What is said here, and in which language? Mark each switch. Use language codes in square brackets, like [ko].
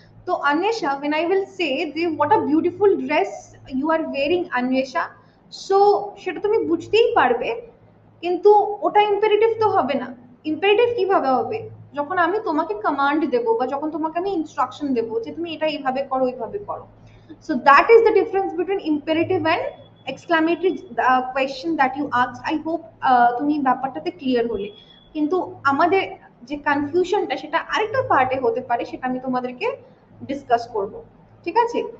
[bn] তো Anwesha, [en] when I will say [bn] যে [en] what a beautiful dress you are wearing [bn] Anwesha, so সেটা তুমি বুঝতেই পারবে, কিন্তু ওটা ইম্পারেটিভ তো হবে না। ইম্পারেটিভ কিভাবে হবে? যখন আমি তোমাকে কমান্ড দেব বা যখন তোমাকে আমি ইনস্ট্রাকশন দেব যে তুমি এটা এইভাবে করো এইভাবে করো। [en] So that is the difference between imperative and exclamatory question that you asked. I hope [bn] তুমি ব্যাপারটাতে ক্লিয়ার হলে। কিন্তু আমাদের যে কনফিউশনটা সেটা আরেকটা পার্টে হতে পারে, সেটা আমি তোমাদেরকে ডিসকাস করব, ঠিক আছে?